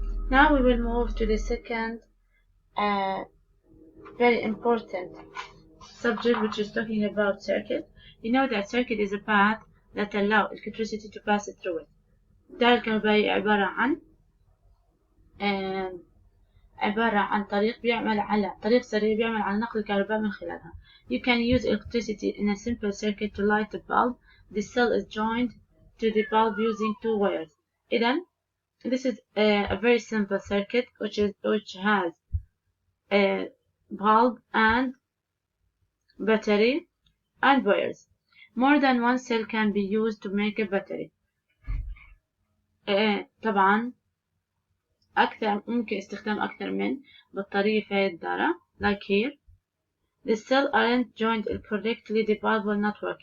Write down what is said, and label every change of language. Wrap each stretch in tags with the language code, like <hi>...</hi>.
<en>Now we will move to the second very important subject, which is talking about circuit. You know that circuit is a path that allows electricity to pass through it.</en> <ar>الدائرة الكهربائية عبارة عن عبارة عن طريق سريع بيعمل على نقل الكهرباء من خلالها.</ar> <en>You can use electricity in a simple circuit to light a bulb. The cell is joined to the bulb using two wires.</en> <ar>إذن</ar> <en>this is a very simple circuit which has a bulb and battery and wires. More than one cell can be used to make a battery.</en> <ar>طبعا ممكن استخدام أكثر من بطارية في هذه الدارة.</ar> <en>Like here, the cell aren't joined correctly, the bulb will not work.</en>